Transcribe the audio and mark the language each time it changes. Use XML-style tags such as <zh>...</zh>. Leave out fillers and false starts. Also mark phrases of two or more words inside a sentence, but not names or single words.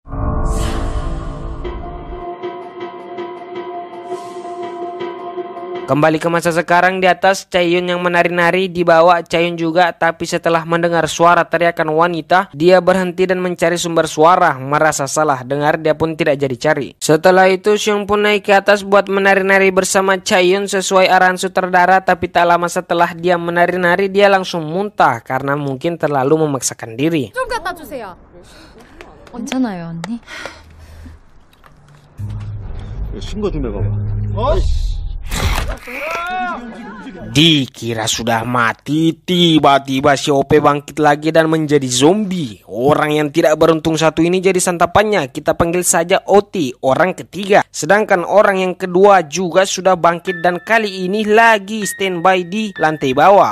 <id>Kembali ke masa sekarang, di atas Chayun yang menari-nari, dibawa Chayun juga, tapi setelah mendengar suara teriakan wanita, dia berhenti dan mencari sumber suara. Merasa salah dengar, dia pun tidak jadi cari. Setelah itu Siung pun naik ke atas buat menari-nari bersama Chayun sesuai arahan sutradara, tapi tak lama setelah dia menari-nari, dia langsung muntah karena mungkin terlalu memaksakan diri.</id> <ko>좀 갖다 주세요. 괜찮아요, 언니? 신고 좀 해봐봐.</ko> <id>Dikira sudah mati, tiba-tiba si OP bangkit lagi dan menjadi zombie. Orang yang tidak beruntung satu ini jadi santapannya. Kita panggil saja Oti, orang ketiga. Sedangkan orang yang kedua juga sudah bangkit dan kali ini lagi standby di lantai bawah.</id>